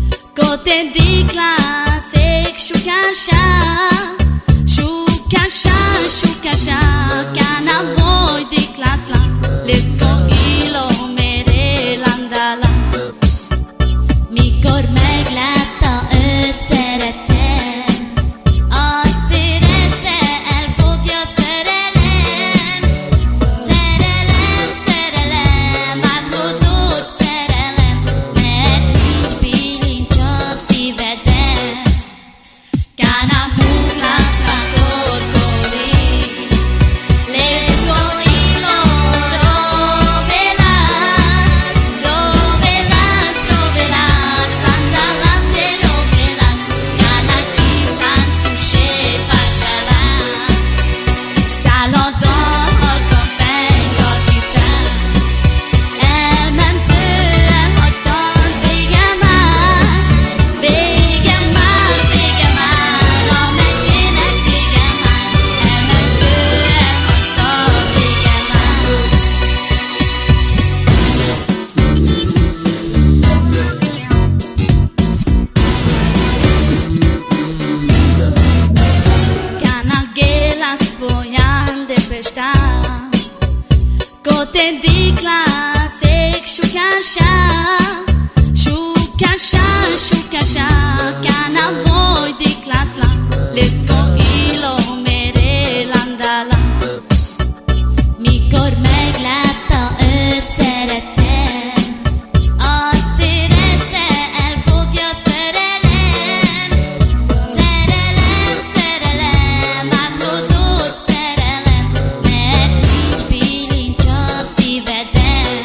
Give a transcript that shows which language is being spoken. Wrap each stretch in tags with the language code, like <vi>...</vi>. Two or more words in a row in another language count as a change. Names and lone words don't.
<rom>Kotedikla sek shukasha, shukasha, shukasha, kana voy diklasla, lesko ilo mere landala.</rom> <hu>Mikor meglátta őt szerettem, azt érezte, elfogja szerelem. Szerelem, szerelem, átkozott szerelem, mert nincs bilincs a szíveden.</hu> <rom>Kana muklas vakorkoli, lesko ilo rovelas, rovelas, rovelas, andalante rovelas, kana csiszán tusé pasala.</rom> <hu>Szálad a halka peng a gitár, elment tőlem, hagytad, vége már, vége már, vége már, a mesének vége már, elment tőlem, hagytad, vége már.</hu> <rom>Kana gela svojan de pešta, kotedikla sek shukasha, shukasha, shukasha, kana voy diklasla, lesko ilo mere landala.</rom> <hu>Mikor meglátta őt szerettem, azt érezte, elfogja szerelem. Szerelem, szerelem, átkozott szerelem, mert nincs bilincs a szíveden.</hu>